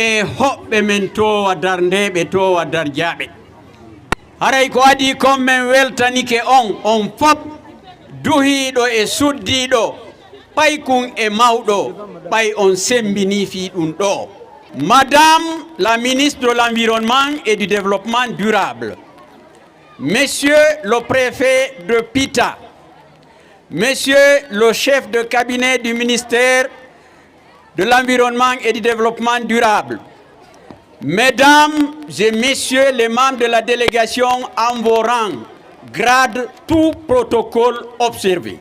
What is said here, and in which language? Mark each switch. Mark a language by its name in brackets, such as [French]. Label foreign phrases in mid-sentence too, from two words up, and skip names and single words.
[Fula] hoɓɓe men towa darndeɓe towa darjaɓe haray ko adi kon men weltanike on fop duhiɗo e suddiɗo ɓaykun e mawɗo ɓay on sembini fi ɗum ɗo. [French] Madame la ministre de l'Environnement et du Développement durable, Monsieur le préfet de Pita, Monsieur le chef de cabinet du ministère de l'Environnement et du Développement durable, Mesdames et Messieurs les membres de la délégation en vos rangs, grade tout protocole observé.